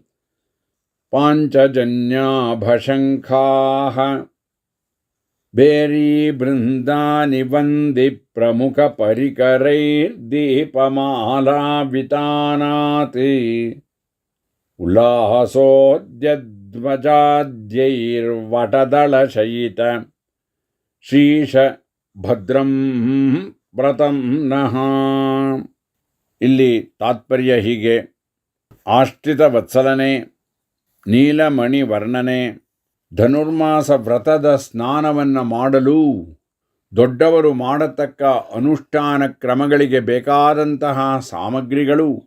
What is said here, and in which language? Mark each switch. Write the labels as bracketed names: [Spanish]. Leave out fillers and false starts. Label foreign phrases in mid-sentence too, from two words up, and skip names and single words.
[Sanskrit] ಪಾಂಚಜನ್ಯಾಭಶಂಖಾಃ ಬೇರಿ ಬೃಂದಾನಿ ವಂದಿ ಪ್ರಮುಖ ಪರಿಕರೈರ್ದೀಪಮಾಲಾವಿತಾನಾತಿ ಉಲ್ಲಾಸೋದ್ಯಧ್ವಜಾದ್ಯೈರ್ವಟದಳಶಯಿತ ಶ್ರೀಶ ಭದ್ರಂ ವ್ರತಂ ನಃ. [Kannada] ಇಲ್ಲಿ ತಾತ್ಪರ್ಯ ಹೀಗೆ: ಆಶ್ರಿತ ವತ್ಸಲನೆ, ನೀಲಮಣಿ ವರ್ಣನೆ, ಧನುರ್ಮಾಸ ವ್ರತದ ಸ್ನಾನವನ್ನು ಮಾಡಲು ದೊಡ್ಡವರು ಮಾಡತಕ್ಕ ಅನುಷ್ಠಾನ ಕ್ರಮಗಳಿಗೆ ಬೇಕಾದಂತಹ ಸಾಮಗ್ರಿಗಳು